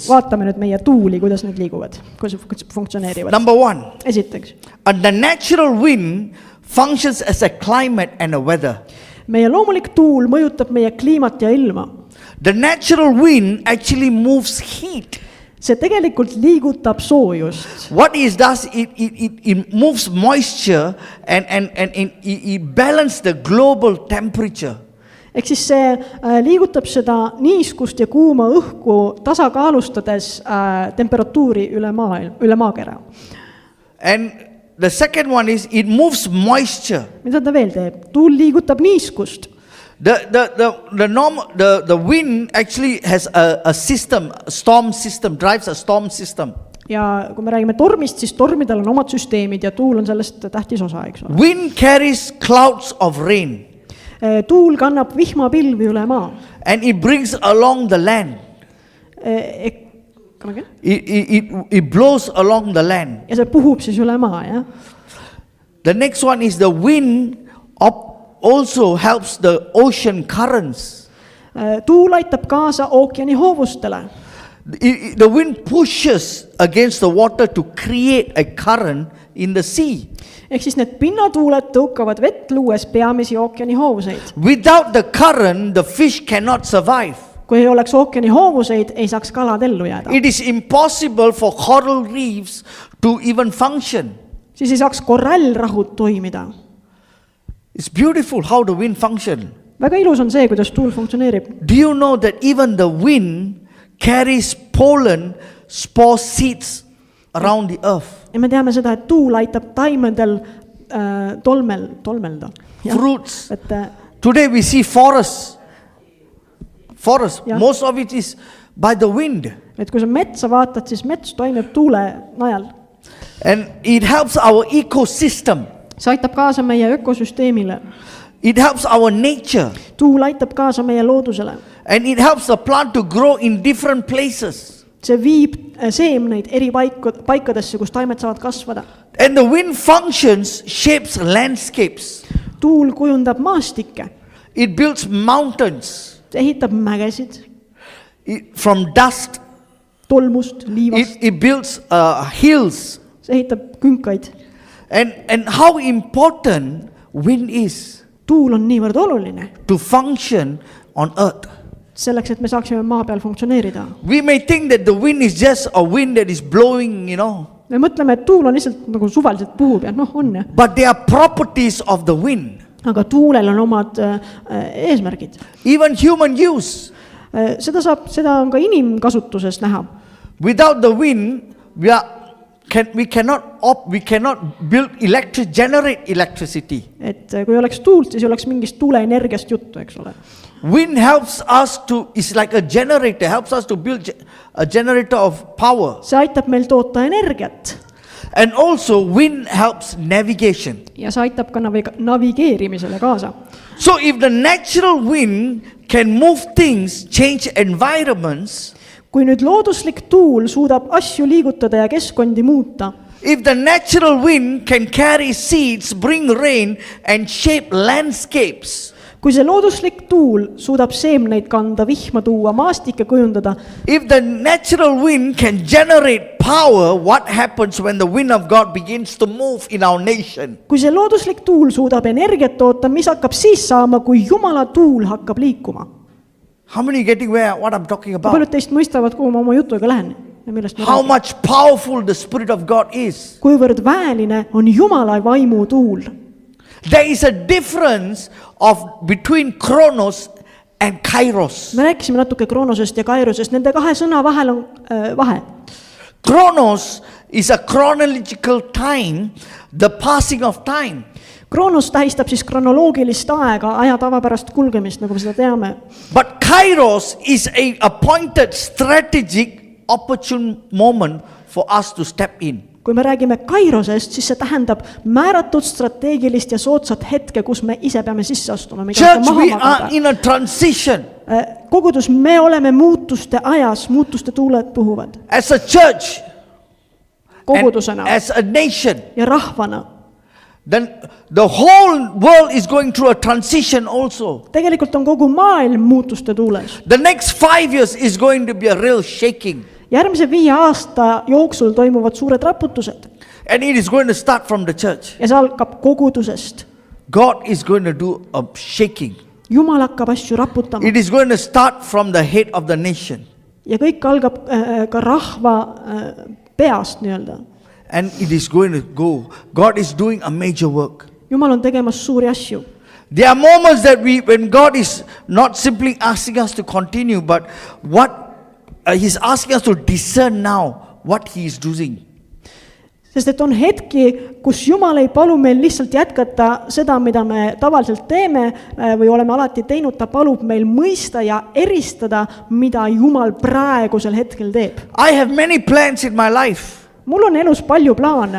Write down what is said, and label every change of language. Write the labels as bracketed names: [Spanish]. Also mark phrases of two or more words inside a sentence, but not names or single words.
[Estonian] Vaatame nüüd meie tuuli, kuidas need liiguvad, kuidas funktsioneerivad. [English] Number 1, [Estonian] Esiteks, [English] the natural wind functions as a climate and a weather. [Estonian] meie loomulik tuul mõjutab meie kliimat ja ilma. [English] The natural wind actually moves heat. [Estonian] See tegelikult liigutab soojust. [English] What it does, it moves moisture and it balances the global temperature. [Estonian] Ehk siis see liigutab seda niiskust ja kuuma õhku tasakaalustades temperatuuri üle maakera. [English] And the second one is it moves moisture. [Estonian] Mida ta veel teeb? Tuul liigutab niiskust. [English] The wind actually has a system, a storm system, drives a storm system. [Estonian] Ja kui me räägime tormist, siis tormidel on omad süsteemid ja tuul on sellest tähtis osa, eks ole. [English] Wind carries clouds of rain. [Estonian] Tuul kannab vihmapilvi üle maa. [English] And it brings along the land. It blows along the land. [Estonian] Ja see puhub siis üle maa, jah? [English] The next one is the wind also helps the ocean currents. [Estonian] Tuul aitab kaasa ookeani hoovustele. [English] The wind pushes against the water to create a current in the sea. [Estonian] Ehk siis need pinnatuuled tõukavad vett luues peamisi ookeani hoovuseid. [English] Without the current, the fish cannot survive. [Estonian] Kui ei oleks ookeani hoovuseid, ei saaks kalad ellu jääda. [English] It is impossible for coral reefs to even function. [Estonian] Siis ei saaks korallrahud toimida. [English] It's beautiful how the wind functions. [Estonian] Väga ilus on see, kuidas tuul funktsioneerib. [English] Do you know that even the wind carries pollen, spore seeds around the earth? [Estonian] Ja me teame seda, et tuul aitab taimedel tolmelda. [English] Fruits. [Estonian] Et, [English] Today we see forests. Yeah. Most of it is by the wind. [Estonian] et kui sa metsa vaatad, siis mets toimib tuule najal. [English] And it helps our ecosystem. [Estonian] See aitab kaasa meie ökosüsteemile. [English] It helps our nature. [Estonian] Tuul aitab kaasa meie loodusele. [English] And it helps the plant to grow in different places. [Estonian] See viib seemneid eri paikadesse, kus taimed saavad kasvada. [English] And the wind functions, shapes landscapes. [Estonian] Tuul kujundab maastikke. [English] It builds mountains. [Estonian] See ehitab mägesid. [English] From dust. [Estonian] Tolmust, liivast. [English] It builds hills. [Estonian] See ehitab künkaid. [English] And how important wind is. [Estonian] Tuul on niivõrd oluline. [English] To function on earth. [Estonian] Selleks, et me saaksime maa peal funktsioneerida. [English] We may think that the wind is just a wind that is blowing, [Estonian] Me mõtleme, et tuul on lihtsalt nagu suvaliselt puhub ja on ja. [English] But there are properties of the wind. [Estonian] Aga tuulel on omad eesmärgid. [English] Even human use. [Estonian] Seda on ka inimkasutuses näha. [English] Without the wind, we cannot generate electricity. [Estonian] Et kui oleks tuult, siis oleks mingist tuuleenergiast juttu, eks ole. [English] Wind helps us is like a generator, helps us to build a generator of power. [Estonian] See aitab meil toota energiat. [English] And also wind helps navigation. [Estonian] Ja see aitab ka navigeerimisele kaasa. [English] So if the natural wind can move things, change environments, [Estonian] kui nüüd looduslik tuul suudab asju liigutada ja keskkondi muuta, [English] if the natural wind can carry seeds, bring rain and shape landscapes, [Estonian] kui see looduslik tuul suudab seemneid kanda, vihma tuua, maastikke kujundada, [English] if the natural wind can generate power, what happens when the wind of God begins to move in our nation? [Estonian] Kui see looduslik tuul suudab energiat toota, mis hakkab siis saama, kui Jumala tuul hakkab liikuma? [English] How many getting what I'm talking about? [Estonian] Paljud teist mõistavad, kuhu ma oma jutuga lähen ja millest ma [English] How [Estonian] räägin. [English] much powerful the Spirit of God is. [Estonian] Kuivõrd väeline on Jumala vaimu tuul. [English] There is a difference between Chronos and Kairos. [Estonian] Me rääkisime natuke Kronosest ja Kairosest. Nende kahe sõna vahel on vahe. [English] Chronos is a chronological time, the passing of time. [Estonian] Kronos tähistab siis kronoloogilist aega, aja tavapärast kulgemist, nagu me seda teame. [English] But Kairos is a appointed strategic opportune moment for us to step in. [Estonian] Kui me räägime Kairosest, siis see tähendab määratud strateegilist ja soodsat hetke, kus me ise peame sisse astuma. [English] Church, we are in a transition. [Estonian] Kogudus, me oleme muutuste ajas, muutuste tuuled puhuvad. [English] As a church, [Estonian] kogudusena [English] as a nation, [Estonian] ja rahvana. [English] Then the whole world is going through a transition also. [Estonian] Tegelikult on kogu maailm muutuste tuules. [English] The next 5 years is going to be a real shaking. [Estonian] Järgmise 5 aasta jooksul toimuvad suured raputused. [English] And it is going to start from the church. [Estonian] Ja see algab kogudusest. [English] God is going to do a shaking. [Estonian] Jumal hakkab asju raputama. [English] It is going to start from the head of the nation. [Estonian] Ja kõik algab ka rahva peast nii-öelda. [English] And it is going to go. God is doing a major work. [Estonian] Jumal on tegemas suuri asju. [English] There are moments that when God is not simply asking us to continue, but He's asking us to discern now what He is doing. [Estonian] Sest et on hetki, kus Jumal ei palu meil lihtsalt jätkata seda, mida me tavaliselt teeme või oleme alati teinud, ta palub meil mõista ja eristada, mida Jumal praegusel hetkel teeb. [English] I have many plans in my life. [Estonian] Mul on elus palju plaane.